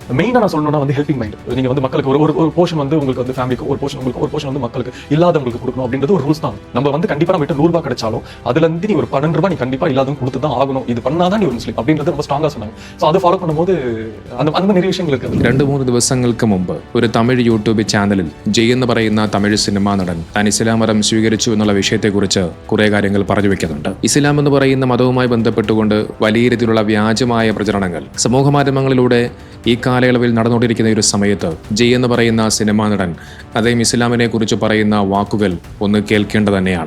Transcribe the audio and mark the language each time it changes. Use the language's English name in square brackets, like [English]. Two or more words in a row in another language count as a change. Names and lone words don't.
[Tamil] மெயினாக நான் சொல்லணும்னா வந்து [English] helping mind. [Tamil] நீங்கள் வந்து மக்களுக்கு ஒரு போர்ஷன் வந்து உங்களுக்கு வந்து ஃபேமிலிக்கு ஒரு போர்ஷன், உங்களுக்கு ஒரு போர்ஷன் வந்து மக்களுக்கு இல்லாதவங்களுக்கு கொடுக்கணும் அப்படின்றது ஒரு ரூல்ஸ் தான். நம்ம வந்து கண்டிப்பாக நம்ம கிட்ட 100 ரூபாய் கிடைச்சாலும் அதுல இருந்து நீ ஒரு 12 ரூபாய் நீ கண்டிப்பாக இல்லாதவங்க கொடுத்து தான் ஆகணும். இது பண்ணாதான் நீ ஒரு முஸ்லீம் அப்படின்றது ரொம்ப ஸ்ட்ராங்காக சொன்னாங்க. ஸோ அதை ஃபாலோ பண்ணும்போது அந்த நிறைய விஷയങ്ങൾ இருக்குது. [Malayalam] 2-3 ദിവസങ്ങൾക്ക് മുമ്പ് ഒരു തമിഴ് യൂട്യൂബ് ചാനലിൽ ജയ് എന്ന് പറയുന്ന തമിഴ് സിനിമാ നടൻ താൻ ഇസ്ലാം മതം സ്വീകരിച്ചു എന്നുള്ള വിഷയത്തെക്കുറിച്ച് കുറേ കാര്യങ്ങൾ പറഞ്ഞു വെക്കുന്നുണ്ട്. ഇസ്ലാം എന്ന് പറയുന്ന മതവുമായി ബന്ധപ്പെട്ടുകൊണ്ട് വലിയ രീതിയിലുള്ള വ്യാജമായ പ്രചരണങ്ങൾ സമൂഹ മാധ്യമങ്ങളിലൂടെ ഈ കാലയളവിൽ നടന്നുകൊണ്ടിരിക്കുന്ന ഒരു സമയത്ത് ജയ് എന്ന് പറയുന്ന സിനിമാ നടൻ അദ്ദേഹം ഇസ്ലാമിനെ കുറിച്ച് പറയുന്ന വാക്കുകൾ ഒന്ന് കേൾക്കേണ്ടത് തന്നെയാണ്.